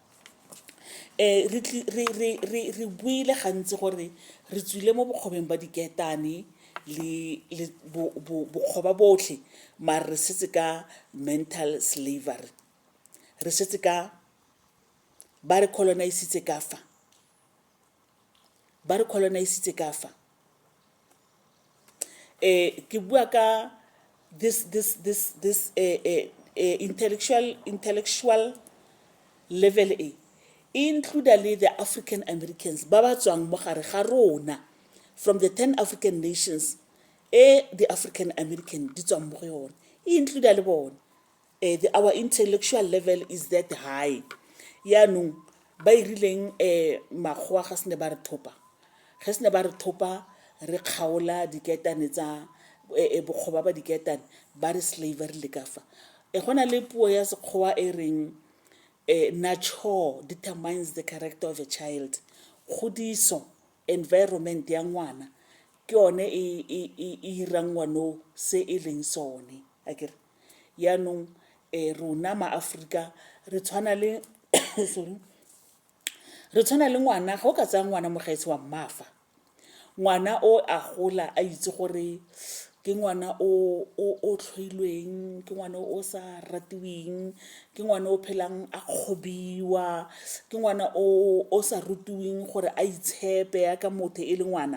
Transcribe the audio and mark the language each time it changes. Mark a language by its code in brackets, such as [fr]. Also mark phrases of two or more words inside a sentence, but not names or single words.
[tn] re buile gantsi gore re tswile mo bokgobeng ba diketane le bokgoba botlhe mara re setse ka [en] mental slavery [tn] re setse ka ba re colonizitse ka fa ke bua ka this [en] intellectual level include le the African Americans [tn] ba ba tswang mo gare ga rona [en] from the 10 African nations the African American di [tn] tswang mo go yone include le bona [en] our intellectual level is that high [tn] yaanong ba irileng magoa ga sene ba re thopa re kgaola diketane tsa bokgoba ba diketane ba re slavery le ka fa gona le puo ya sekgowa e reng [en] nature determines the character of a child [tn] godiso environment ya ngwana ke yone e irang ngwano se e leng sone akere yaanong rona ma-Africa re tshwana le sorry re tshwana le ngwana ga o ka tsaya ngwana mogaetsi wa mmafa ngwana o a gola a itse gore ke ngwana o tlhoilweng ke ngwana o sa ratiweng ke ngwana o phelang a kgobiwa ke ngwana o sa rutiweng gore a itshepe ya ka motho e le ngwana